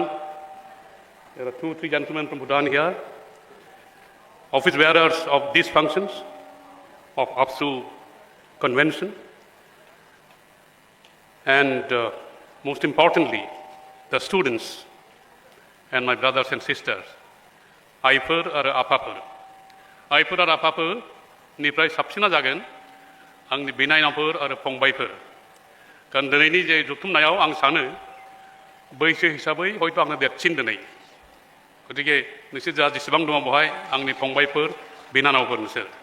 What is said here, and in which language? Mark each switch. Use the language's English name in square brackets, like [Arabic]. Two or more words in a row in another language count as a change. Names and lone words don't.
[English] There are 2-3 gentlemen from Bhutan here, office bearers of these functions of APSU convention, and most importantly, the students and my brothers and sisters, [Bodo] आइफोर आरो आफाफोर निफ्राय साबसिना जागोन आंनि बिनानावफोर आरो फंबायफोर। कारण दिनैनि जे जथुमनायाव आं सानो बैसो हिसाबै हयथ' आंनो देरसिन दिनै, गतिके नोंसोर जा जेसेबां दङ बेवहाय आंनि फंबायफोर बिनानावफोर नोंसोर।